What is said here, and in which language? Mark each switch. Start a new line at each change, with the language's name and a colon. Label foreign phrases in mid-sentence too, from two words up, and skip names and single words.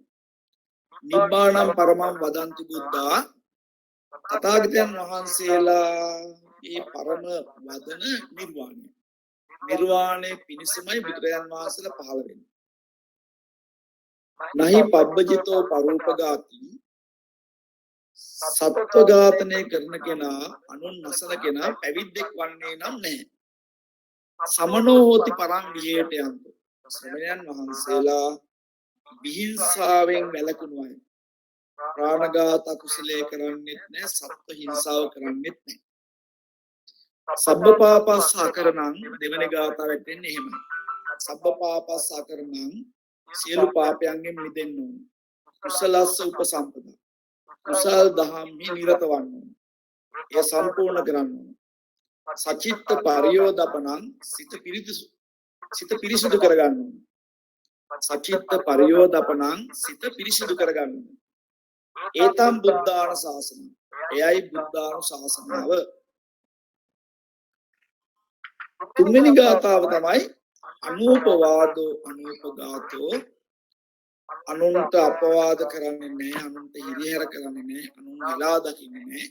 Pali: නිබ්බාණං පරමං වදන්ති බුද්ධා
Sinhala: තථාගතයන් වහන්සේලා මේ පරම වදන නිර්වාණය. නිර්වාණය පිණිසමයි බුදුරජාණන් වහන්සේලා පහළ වෙන්නේ.
Pali: නහි පබ්බජිතෝ පරූපගාති
Sinhala: සත්ව ඝාතනය කරන කෙනා අනුන් නසන කෙනා පැවිද්දෙක් වන්නේ නම් නැහැ.
Pali: සමනෝ හෝති පරං විහෙතයන්ත.
Sinhala: ශ්‍රමණයන් වහන්සේලා විහිංසාවෙන් වැළකුණු අය. ප්‍රාණඝාත කුසලයේ කරන්නේත් නැහැ, සත්ව හිංසාව කරන්නේත් නැහැ. සබ්බපාපස්සාකරණං දෙවන ගාථාවෙත් එන්නේ එහෙමයි. සබ්බපාපස්සාකරණං සියලු පාපයන්ගෙන් මිදෙන්න ඕන.
Pali: කුසලස්ස උපසම්පදා.
Sinhala: කුසල් දහම්හි නිරත වන්න ඕන. එය සම්පූර්ණ කරන්න ඕන.
Pali: සචිත්ත පරියෝදපනං
Sinhala: සිත පිරිසිදු කරගන්න ඕන.
Pali: සචිත්ත පරියෝදපනං
Sinhala: සිත පිරිසිදු කරගන්න ඕන.
Pali: ඒතම් බුද්ධාන ශාසන.
Sinhala: එයයි බුද්ධාන ශාසනාව. තුන්වෙනි ගාථාව තමයි
Pali: අනූපවාදෝ අනූපඝාතෝ.
Sinhala: අනුන්ට අපවාද කරන්නේ නැහැ, අනුන්ට හිරිහැර කරන්නේ නැහැ, අනුන් වෙලා දකින්නේ නැහැ.